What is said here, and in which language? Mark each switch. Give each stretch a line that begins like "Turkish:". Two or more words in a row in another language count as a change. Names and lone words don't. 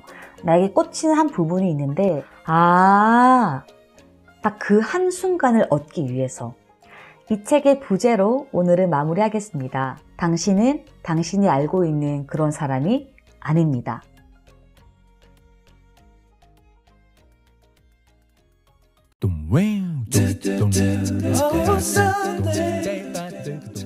Korean: 나에게 꽂히는 한 부분이 있는데 딱 그 한순간을 얻기 위해서 이 책의 부제로 오늘은 마무리하겠습니다. 당신은 당신이 알고 있는 그런 사람이 아닙니다. Dum wow, dum dum dum dum dum dum dum